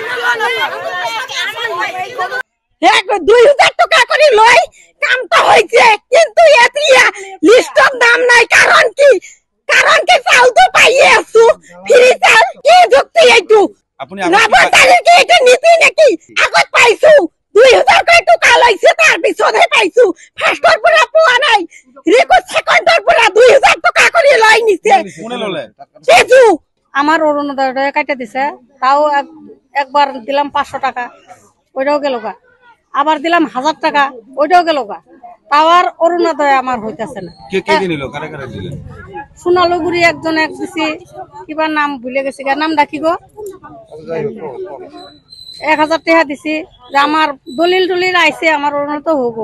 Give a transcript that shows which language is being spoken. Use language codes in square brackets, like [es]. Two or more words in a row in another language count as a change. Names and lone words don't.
[bn] 2000 টাকা করে লই কামটা হইছে কিন্তু এতিয়া লিস্টর দাম নাই কারণ কি চাল তো পাইয়ে আছো ফ্রি চাল কি যুক্তি এইটু আপনি কি এটা নীতি নাকি আগত পাইছো 2000 টাকা লইছে তার পিছনে পাইছো ফার্স্টর পুরা পোয়া নাই রেকর্ড সেকেন্ডর পুরা 2000 টাকা করে লই নিছে কোনে ললে সেজু আমার অরুণোদয় কাটে দিছে তাও একবার দিলাম 500 টাকা ওইটাও গেল গা আবার দিলাম 1000 টাকা ওইটাও গেল গা তাও আর অরুণোদয় আমার হইতাছে না কে কে দিল কারে কারে দিলেন সোনালুগুড়ি একজন এক দিছি কিবা নাম ভুলে গেছি নাম ডাকি গো 1000 টাকা দিছি যে আমার দলিল আইছে আমার অরুণোদয় হবো